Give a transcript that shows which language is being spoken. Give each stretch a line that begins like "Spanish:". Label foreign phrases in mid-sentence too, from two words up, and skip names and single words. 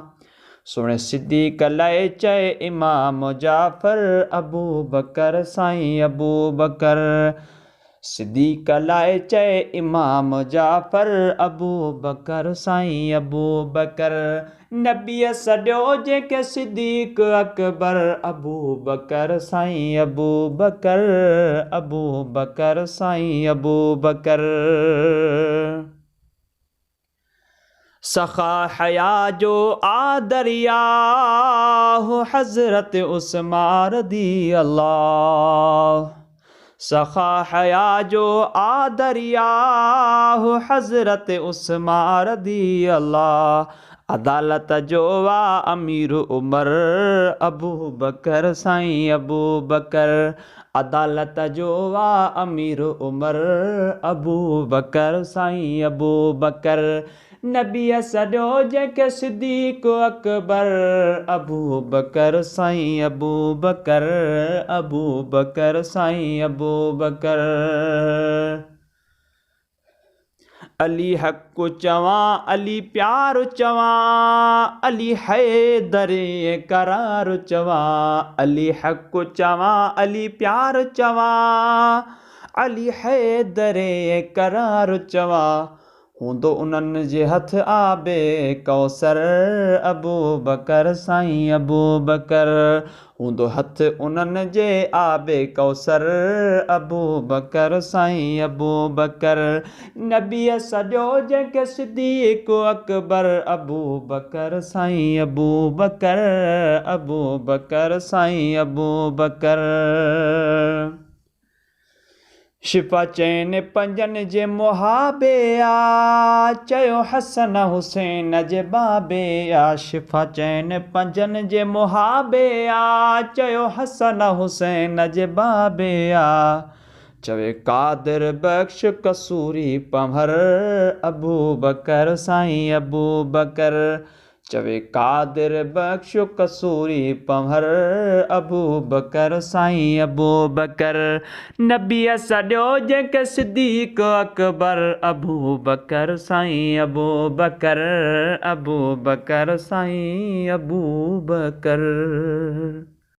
Sindhi: सुहिणे सिद्दीक़ लाइ चए इमाम जाफ़र, अबू बकर साईं अबू बकर। सिद्दीक़ लाइ चए इमाम जाफ़र, अबू बकर साईं अबू बकर, नबीअ सॾो जंहिंखे सिद्दीक़ अकबर। अबू बकर साईं अबू बकर, अबू बकर साईं अबू बकर। सखा हया जो आदरिया, हज़रत उस्मान
Arabic: رضي الله.
Sindhi: सखा हया जो आ दरिया हो हज़रत उस्मान
Arabic: رضي الله.
Sindhi: अदालत जो वा अमीर उमर अबू बकर साईं अबू बकर। अदालत जो वा अमीर उमर अबू बकर साईं अबू बकर। नबीअ सॾो जंहिंखे सिद्दीक़ अकबर अबू बकर साईं अबू बकर अबू बकर साईं अबू बकर। अली हक़ चवां अली प्यार चवां अली हैदर करार चवां। अली हक़ चवां अली प्यार चवां अली हैदर करार चवां। हूंदो उन्हनि जे हथ आबे कौसर अबू बकर साईं अबू बकर। हूंदो हथ उन्हनि जे आबे कौसर अबू बकर साईं अबू बकर। नबीअ सॼो जंहिंखे सिद्दीक़ अकबर अबू बकर साईं अबू बकर अबू बकर साईं अबू बकर। शिफ़ा चैन पंजनि जे मुहाबे आ चयो हसन हुसैन जे बाबे आ। शिफ़ा चैन पंजनि जे मुहाबे आ चयो हसन हुसैन जे बाबे आ। चवे कादिर बख्श कसूरी पमहर अबू बकर साईं अबू बकर। चवे कादिर बख्श कसूरी पमहर अबू बकर साईं अबू बकर। नबीअ सॾो जंहिंखे सिद्दीक़ अकबर अबू बकर साईं अबू बकर अबू बकर साईं अबू बकर।